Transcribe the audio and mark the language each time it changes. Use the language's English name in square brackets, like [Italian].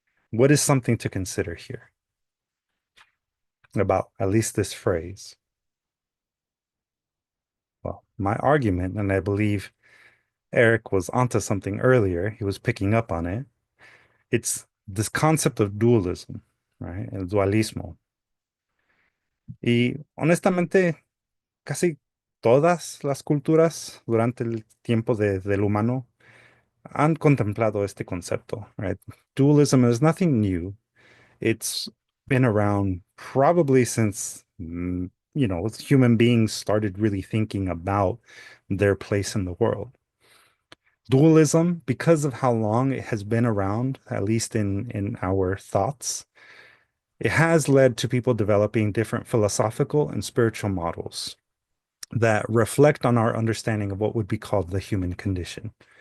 [English] What is something to consider here about at least this phrase? Well, my argument, and I believe Eric was onto something earlier, he was picking up on it. It's this concept of dualism, right? [Spanish] El dualismo. Y honestamente, casi todas las culturas durante el tiempo del humano han contemplado este concepto, right? [English] Dualism is nothing new. It's been around probably since, human beings started really thinking about their place in the world. Dualism, because of how long it has been around, at least in our thoughts, it has led to people developing different philosophical and spiritual models that reflect on our understanding of what would be called the human condition.